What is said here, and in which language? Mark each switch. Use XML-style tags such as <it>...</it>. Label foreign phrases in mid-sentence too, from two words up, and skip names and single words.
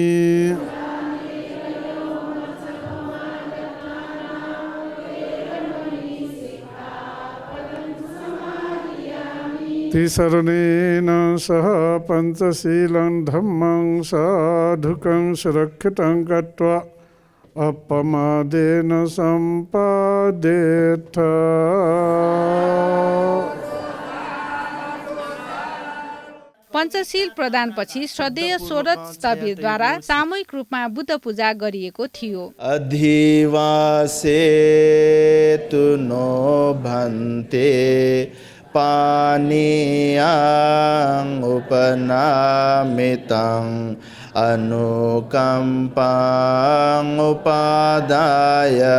<pi>तिसरणेन सह पञ्चशीलं धम्मं साधुकं सुरक्षितं कृत्वा अपमादेन सम्पादेथ।</pi> <ne>पञ्चशील प्रदानपछि श्रद्धेय सोरठ स्थविरद्वारा सामूहिक रूपमा बुद्ध पूजा गरिएको थियो।</ne> <pi>अधिवासेतु नो भन्ते पानीयां उपनामितं अनुकम्पां उपादाय</pi>